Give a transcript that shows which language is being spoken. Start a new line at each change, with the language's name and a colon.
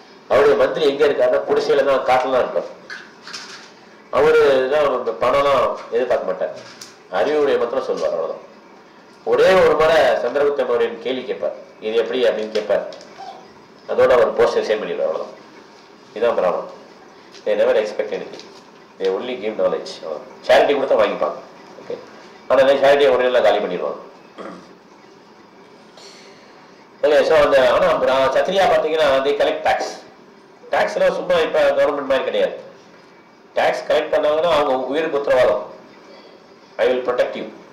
Tamil: அவருடைய மந்திரி எங்க இருக்காருன்னா குடிசையில தான் காட்டுலாம் இருப்பார். அவரு தான் பணம்லாம் எதிர்பார்க்க மாட்டார். அறிவுடைய மாத்திரம் சொல்வார், அவ்வளவுதான். ஒரே ஒரு முறை சந்திரகுப்த மௌரியன் கேள்வி கேட்பார், இது எப்படி அப்படின்னு கேட்பார். அதோட அவர் போஸ்ட் ரிசைன் பண்ணிடுவார், அவ்வளவுதான். இதுதான் பிராமணன்.
English: they never expect anything, they only give knowledge.
Tamil: Charity கொடுத்தா வாங்கிப்பாங்க. ஓகே, ஆனால் சேரிட்டியை ஒரே நாள் காலி பண்ணிடுவாங்க. ஓகே, ஸோ அந்த ஆனால் சத்திரியா பார்த்தீங்கன்னா
English: they collect tax.
Tamil: டாக்ஸ்லாம் சும்மா இப்போ கவர்மெண்ட் மாதிரி கிடையாது. டாக்ஸ் கலெக்ட் பண்ணாங்கன்னா அவங்க உயிருக்கு உத்தரவாதம்.
English: I will protect you.